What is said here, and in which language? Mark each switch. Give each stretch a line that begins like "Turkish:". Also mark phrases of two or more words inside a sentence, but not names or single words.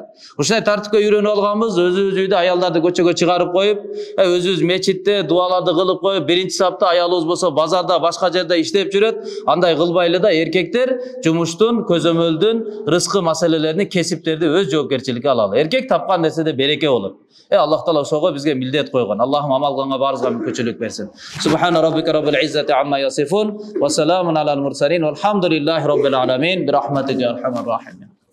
Kyrgyz: Ушундай тартипке үйрөнүп алганбыз, өзүбүз үйдө аялдарды көчөгө чыгарып коюп, өзүбүз мечитте дуаларды кылып коюп, биринчи сапта аялыбыз болсо базарда, башка жерде иштеп жүрөт. Андай кылбайлы да эркектер жумуштун, көзөмөлдүн, рызкы маселелерини, кесиптерди өз жоопкерчиликке алалы. Эркек тапкан нерседе береке болот. Аллах Таала ошого бизге милдет койгон. Аллахым амал кылганга баарыбызга мүмкүнчүлүк берсин.
Arabic: سبحان ربك رب العزة عما يصفون وسلام على المرسلين والحمد لله رب العالمين برحمتك يا أرحم الراحمين.